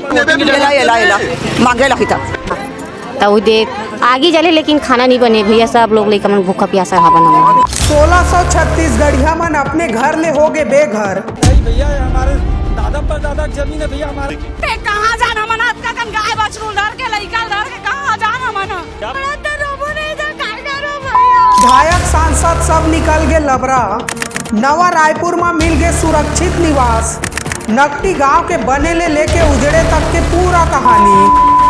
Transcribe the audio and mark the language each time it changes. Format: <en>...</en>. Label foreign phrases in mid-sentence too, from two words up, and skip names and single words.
<hne>तो देख आगे चले लेकिन खाना नहीं बने भैया, सब लोग लेकर मन भूखा प्यासा रहा बना। 1636 गढ़िया मन अपने घर ले हो गए बेघर। भैया हमारे दादा पर दादा जमीन है भैया हमारे। कहाँ जाना मना का गाय बछरू धर के लइका धर के कहाँ जाना मना। विधायक सांसद सब निकल गए लबरा। नवा रायपुर में मिल गए सुरक्षित निवास। नकटी गांव के बने ले लेके उजड़े तक के पूरा कहानी।</hne>